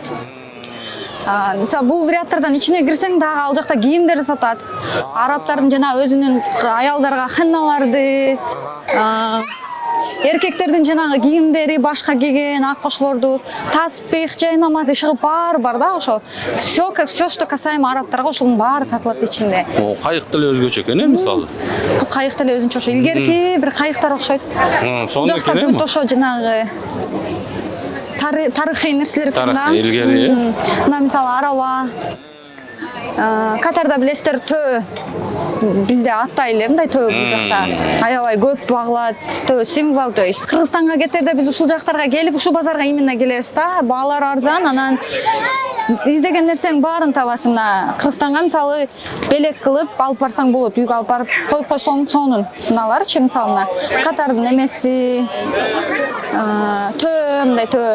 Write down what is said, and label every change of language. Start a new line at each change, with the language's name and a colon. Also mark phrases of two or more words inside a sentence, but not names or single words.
Kyrgyz: Мисалы бул варианттардан ичине кирсең дагы ал жакта кийимдер сатат. Арабтардын жана өзүнүн аялдарга хенналарды, эркектердин жанагы кийимдери, башка кийген ак кошулорду, таспих, жай намаз ишиги баары бар да, ошо.
Russian: Все, что касаемо
Kyrgyz: арабтарга ошонун баары сатылат ичинде. Кайык деле өзгөчө экен, мисалы. Бул кайык деле өзүнчө ошо илгерки бир кайыктар окшойт. Сонун экен эми. Ошо жанагы тарыхый нерселер экен да. Тарыхый илгери. Мына мисалы араба. Катарда билесиздер төө. Бизде аттай эле мындай төө бул жакта аябай көп багылат, төө символ,
Russian: то есть
Kyrgyz: Кыргызстанга кетерде биз ушул жактарга келип, ушул базарга именно келебиз да. Баалар арзан, анан издеген нерсең баарын табасың. Мына Кыргызстанга мисалы белек кылып алып барсаң болот, үйгө алып барып коюп койсоң сонун. Мыналарчы мисалы мына Катардын эмеси, төө мындай төө.